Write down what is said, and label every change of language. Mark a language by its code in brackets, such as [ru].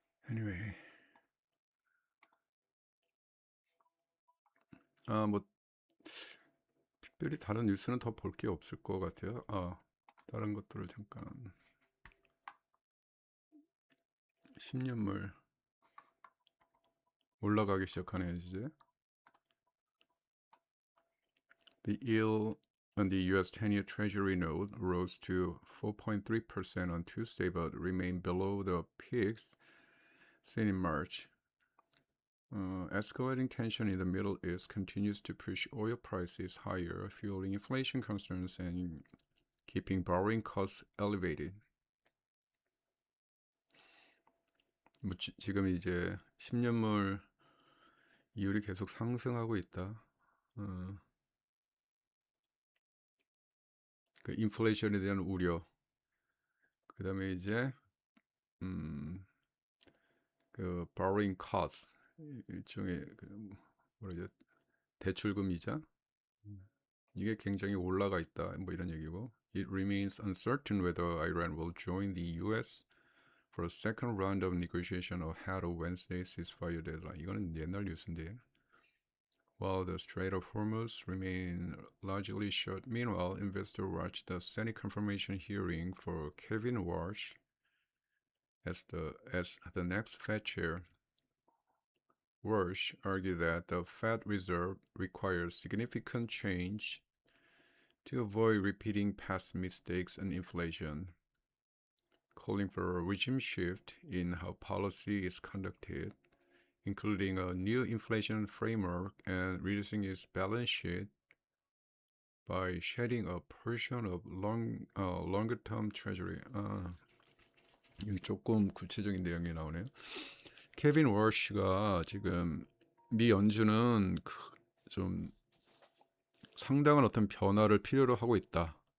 [en] Anyway, [ko] 뭐 특별히 다른 뉴스는 더 볼 게 없을 것 같아요. 다른 것들을 잠깐 10년물 올라가기 시작하네요 이제. [en] The yield on the U.S. 10-year Treasury note rose to 4.3% on Tuesday, but remained below the peaks seen in March. Escalating tension in the Middle East continues to push oil prices higher, fueling inflation concerns and keeping borrowing costs elevated. [ko] 뭐 지금 이제 10년물 이율이 계속 상승하고 있다. 어, 그 인플레이션에 대한 우려. 그다음에 이제 음, 그 [en] borrowing cost [ko] 일종의 그 뭐라죠? 대출금 이자 이게 굉장히 올라가 있다. 뭐 이런 얘기고. [en] It remains uncertain whether Iran will join the U.S. for a second round of negotiation ahead of Wednesday's ceasefire deadline. [ko] 이거는 옛날 뉴스인데. [en] While the Strait of Hormuz remain largely shut, meanwhile, investors watch the Senate confirmation hearing for Kevin Walsh as the next Fed chair. Walsh argued that the Fed Reserve requires significant change to avoid repeating past mistakes and inflation, calling for a regime shift in how policy is conducted, including a new inflation framework and reducing its balance sheet by shedding a portion of longer-term treasury. [ko] 여기 조금 구체적인 내용이 나오네요. 케빈 월시가 지금 미 연준은 좀 상당한 어떤 변화를 필요로 하고 있다.